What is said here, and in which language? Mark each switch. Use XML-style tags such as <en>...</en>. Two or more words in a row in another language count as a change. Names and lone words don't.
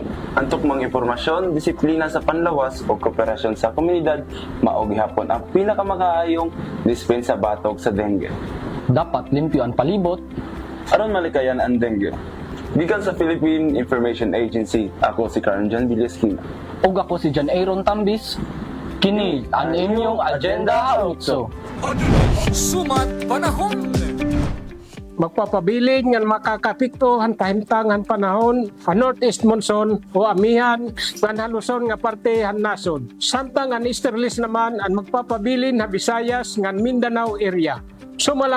<ceb>Ang tukmang impormasyon, disiplina sa panlawas o kooperasyon sa komunidad mao gihapon ang pinakamaayong dispensa batok sa dengue. Dapat limpyo ang palibot aron malikayan ang dengue. Gikan sa Philippine Information Agency, ako si Karen Jan Villasquina. Ug ako si John Aaron Tambis. Kini ang inyong Agenda 8.</ceb> <war>Sumat panahon. Magpapabilin nga makakapikto han kahimtangan panahon sa</war> <en>northeast monsoon</en> <war>o amihan nga haluson nga parte han nasod. Samtang ang easterlies naman ang magpapabilin ha Visayas nga Mindanao area.</war>